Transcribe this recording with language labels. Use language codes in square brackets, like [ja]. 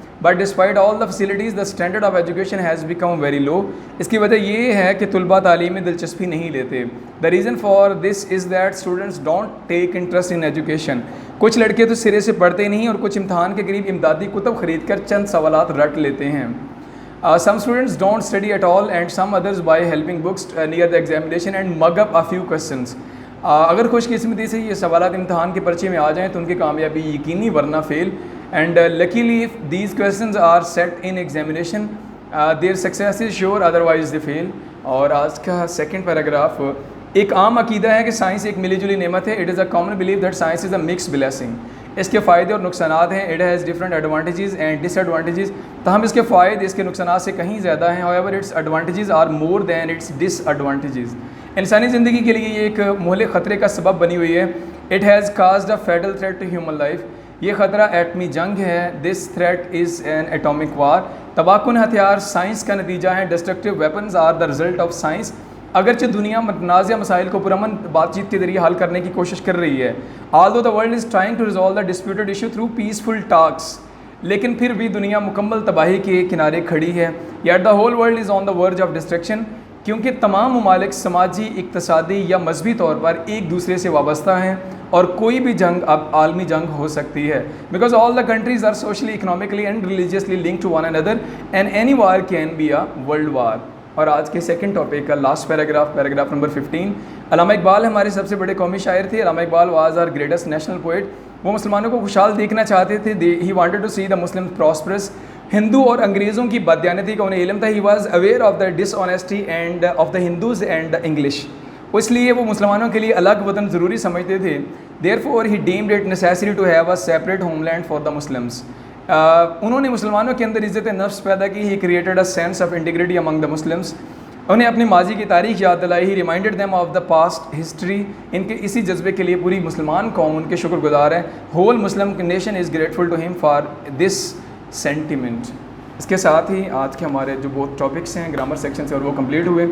[en] But despite all the facilities the standard of education has become very low. [ur] اس کی وجہ یہ ہے کہ طلباء تعلیم میں دلچسپی نہیں لیتے. [en] The reason for this is that students don't take interest in education. [ur] کچھ لڑکے تو سرے سے پڑھتے نہیں اور کچھ امتحان کے قریب امدادی کتب خرید کر چند سوالات رٹ لیتے ہیں. [en] Some students don't study at all and some others by helping books near the examination and mug up a few questions. [ur] اگر خوش قسمتی سے یہ سوالات امتحان کے پرچے میں آ جائیں تو ان کی کامیابی یقینی ورنہ فیل. [en] And luckily if these questions are set in examination their success is sure otherwise they fail. [ur] اور آج کا سیکنڈ پیراگراف ایک عام عقیدہ ہے کہ سائنس ایک ملی جلی نعمت ہے. [en] It is a common belief that science is a mixed blessing. [ur] اس کے فائدے اور نقصانات ہیں. [en] It has different advantages and disadvantages. [ur] تاہم اس کے فائدے اس کے نقصانات سے کہیں زیادہ ہیں. [en] However its advantages are more than its disadvantages. [ur] انسانی زندگی کے لیے یہ ایک مہلک خطرے کا سبب بنی ہوئی ہے. [en] It has caused a fatal threat to human life. [ur] یہ خطرہ ایٹمی جنگ ہے. [en] This threat is an atomic war. [ur] تباہ کن ہتھیار سائنس کا نتیجہ ہیں. [en] Destructive weapons are the result of science. [ur] اگرچہ دنیا متنازع مسائل کو پرامن بات چیت کے ذریعے حل کرنے کی کوشش کر رہی ہے. [en] Although the world is trying to resolve the disputed issue through peaceful talks. [ur] لیکن پھر بھی دنیا مکمل تباہی کے کنارے کھڑی ہے. [en] Yet the whole world is on the verge of destruction. [ur] کیونکہ تمام ممالک سماجی، اقتصادی یا مذہبی طور پر ایک دوسرے سے وابستہ ہیں اور کوئی بھی جنگ اب عالمی جنگ ہو سکتی ہے. [en] Because all the countries are socially, economically and religiously linked to one another and any war can be a world war. [ur] اور آج کے سیکنڈ ٹاپک کا لاسٹ پیراگراف نمبر 15. علامہ اقبال ہمارے سب سے بڑے قومی شاعر تھے. [en] Allama Iqbal was our greatest national poet. [ur] وہ مسلمانوں کو خوشحال دیکھنا چاہتے تھے. [en] He wanted to see the Muslim prosperous. [ur] ہندو اور انگریزوں کی بددیانتی کا انہیں علم تھا. [en] He was aware of the dishonesty and of the Hindus and the English. [ur] اس لیے وہ مسلمانوں کے لیے الگ وطن ضروری سمجھتے تھے. [en] Therefore he deemed it necessary to have a separate homeland for the Muslims. [ur] انہوں نے مسلمانوں کے اندر عزت نفس پیدا کی. [en] He created a sense of integrity among the Muslims. [ur] انہیں اپنے ماضی کی تاریخ یاد دلائی. [en] He reminded them of the past history. [ur] ان کے اسی جذبے کے لیے پوری مسلمان قوم ان کے شکر گزار ہے. [en] Whole Muslim nation is grateful to him for this sentiment. [ur] اس کے ساتھ ہی آج کے ہمارے جو بہت ٹاپکس ہیں گرامر سیکشن سے اور وہ کمپلیٹ ہوئے.